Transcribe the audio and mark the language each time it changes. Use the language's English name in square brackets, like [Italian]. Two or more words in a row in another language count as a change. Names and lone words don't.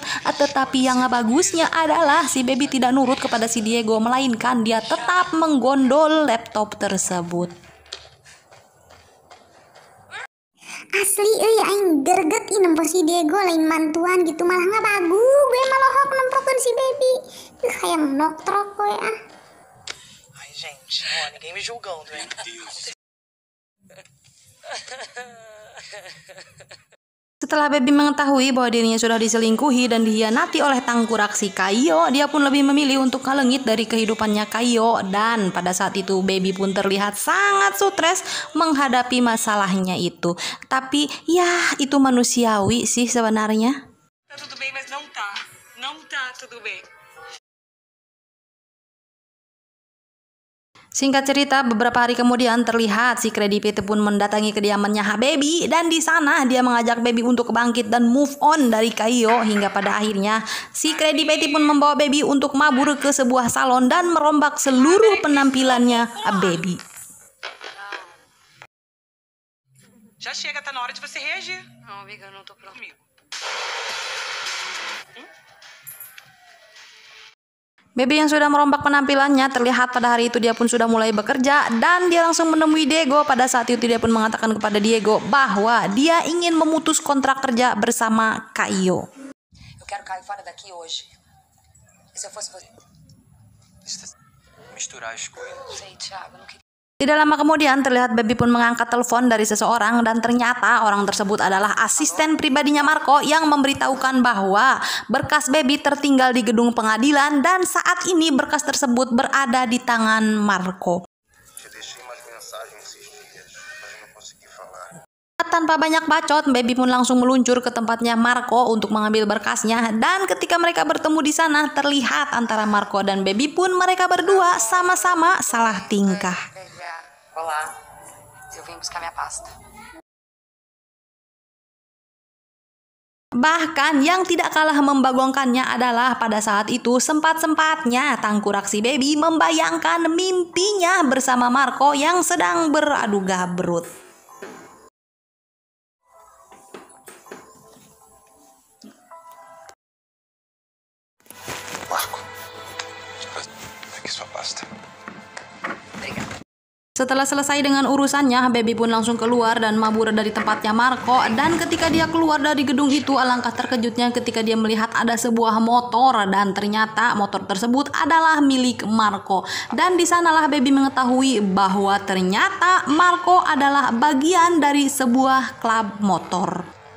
[Indonesian] Tetapi yang bagusnya adalah si Baby tidak nurut kepada si Diego, melainkan dia tetap menggondol laptop tersebut. Asli aing greget nempel si Diego lain mantuan gitu, malah nggak bagus gue malah hok nemprokin si Baby. Kayak noktrok gue ah. [Portuguese] Gente, ó, ninguém me julgando, hein? [Indonesian] Setelah Baby mengetahui bahwa dirinya sudah diselingkuhi dan dihianati oleh tangkurak si Kaio, dia pun lebih memilih untuk kalengit dari kehidupannya Kaio. Dan pada saat itu Baby pun terlihat sangat stres menghadapi masalahnya itu. Tapi ya itu manusiawi sih sebenarnya. [Portuguese] Tá tudo bem, mas não tá. Não tá tudo bem. [Indonesian] Singkat cerita, beberapa hari kemudian terlihat si Krabby Patty pun mendatangi kediamannya Baby dan di sana dia mengajak Baby untuk bangkit dan [English] move on [Indonesian] dari Kaio hingga pada akhirnya si Krabby Patty pun membawa Baby untuk mabur ke sebuah salon dan merombak seluruh penampilannya Baby. [Portuguese] Já chega, tá na hora de você reagir. Não, amiga, não tô pronta. Comigo. [Indonesian] Baby yang sudah merombak penampilannya, terlihat pada hari itu dia pun sudah mulai bekerja dan dia langsung menemui Diego. Pada saat itu dia pun mengatakan kepada Diego bahwa dia ingin memutus kontrak kerja bersama Caio. [Portuguese] Eu quero cair fora daqui hoje. E se eu fosse você? Misturar as coisas. Sei, Thiago, eu não queria. [Indonesian] Tidak lama kemudian terlihat Baby pun mengangkat telepon dari seseorang dan ternyata orang tersebut adalah asisten pribadinya Marco yang memberitahukan bahwa berkas Baby tertinggal di gedung pengadilan dan saat ini berkas tersebut berada di tangan Marco. Tanpa banyak bacot, Baby pun langsung meluncur ke tempatnya Marco untuk mengambil berkasnya dan ketika mereka bertemu di sana terlihat antara Marco dan Baby pun mereka berdua sama-sama salah tingkah. [Portuguese] Olá, eu vim buscar minha pasta. [Indonesian] Bahkan yang tidak kalah membagongkannya adalah pada saat itu sempat-sempatnya tangkurak si Baby membayangkan mimpinya bersama Marco yang sedang beradu gabrut. [Portuguese] Marco, aqui sua pasta. [Indonesian] Setelah selesai dengan urusannya, Baby pun langsung keluar dan mabur dari tempatnya Marco. Dan ketika dia keluar dari gedung itu, alangkah terkejutnya ketika dia melihat ada sebuah motor dan ternyata motor tersebut adalah milik Marco. Dan di sanalah Baby mengetahui bahwa ternyata Marco adalah bagian dari sebuah klub motor.